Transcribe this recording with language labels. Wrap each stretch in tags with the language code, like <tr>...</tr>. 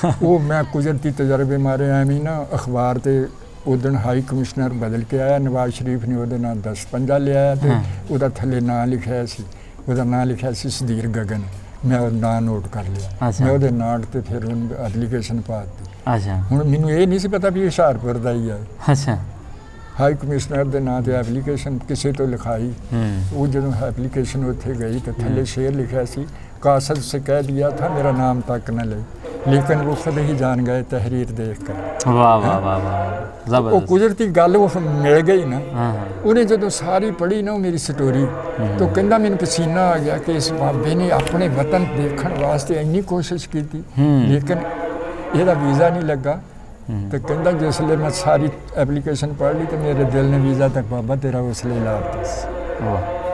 <pa>ਉਹ ਮੈਂ ਕੁਦਰਤੀ ਤਜਰਬੇ ਮਾਰੇ ਐਵੇਂ ਨਾ ਅਖਬਾਰ ਤੇ ਉਦਣ ਹਾਈ ਕਮਿਸ਼ਨਰ ਬਦਲ ਕੇ ਆਇਆ, ਨਵਾਜ਼ ਸ਼ਰੀਫ ਨੇ ਉਹਦੇ ਨਾਲ 10 ਪੰਜਾ ਲਿਆਇਆ ਤੇ ਉਹਦਾ ਥੱਲੇ ਨਾਂ ਲਿਖਿਆ ਸੀ, ਉਹਦਾ ਨਾਂ ਲਿਖਿਆ ਸੀ ਸਦੀਰ ਗਗਨ। ਮੈਂ ਉਹ ਨਾਂ ਨੋਟ ਕਰ ਲਿਆ। ਮੈਂ ਉਹਦੇ ਨਾਂ ਤੇ ਫਿਰ ਉਹਨੂੰ ਐਪਲੀਕੇਸ਼ਨ ਪਾ ਦਿੱਤੀ। ਅੱਛਾ ਹੁਣ ਮੈਨੂੰ ਇਹ ਨਹੀਂ ਸੀ ਪਤਾ ਵੀ ਇਹ ਹੁਸ਼ਿਆਰਪੁਰ ਦਾ ਹੀ ਹੈ। ਅੱਛਾ ਹਾਈ ਕਮਿਸ਼ਨਰ ਦੇ ਨਾਂ ਤੇ ਐਪਲੀਕੇਸ਼ਨ ਕਿਸੇ ਤੋਂ ਲਿਖਾਈ। ਉਹ ਜਦੋਂ ਐਪਲੀਕੇਸ਼ਨ ਉੱਥੇ ਗਈ ਤਾਂ ਥੱਲੇ ਸ਼ੇਰ ਲਿਖਿਆ ਸੀ,</pa> <hi>कासद से कह दिया था मेरा नाम तक न ले, लेकिन वो खुद ही जान गए तहरीर देख कर। वाह वाह वाह वाह</hi> <pa>ਉਹ ਜ਼ਬਰਦਸਤ। ਕੁਦਰਤੀ ਗੱਲ ਉਹ ਮਿਲ ਗਈ ਨਾ। ਹਾਂ ਉਹਨੇ ਜਦੋਂ ਸਾਰੀ ਪੜ੍ਹੀ ਨਾ ਮੇਰੀ ਸਟੋਰੀ, ਤਾਂ ਕਹਿੰਦਾ ਮੈਨੂੰ ਪਸੀਨਾ ਆ ਗਿਆ ਕਿ ਇਸ ਬਾਬੇ ਨੇ ਆਪਣੇ ਵਤਨ ਦੇਖਣ ਵਾਸਤੇ ਇੰਨੀ ਕੋਸ਼ਿਸ਼ ਕੀਤੀ, ਲੇਕਿਨ ਇਹਦਾ ਵੀਜ਼ਾ ਨਹੀਂ ਲੱਗਾ। ਤੇ ਕਹਿੰਦਾ ਜਿਸਲੇ ਮੈਂ ਸਾਰੀ ਐਪਲੀਕੇਸ਼ਨ ਪੜ੍ਹ ਲਈ ਤੇ ਮੇਰੇ ਦਿਲ ਨੇ ਵੀਜ਼ਾ ਤੱਕ ਬਾਬਾ ਤੇਰਾ ਉਸਲੇ ਲਾ ਦਿੱਤਾ।</pa>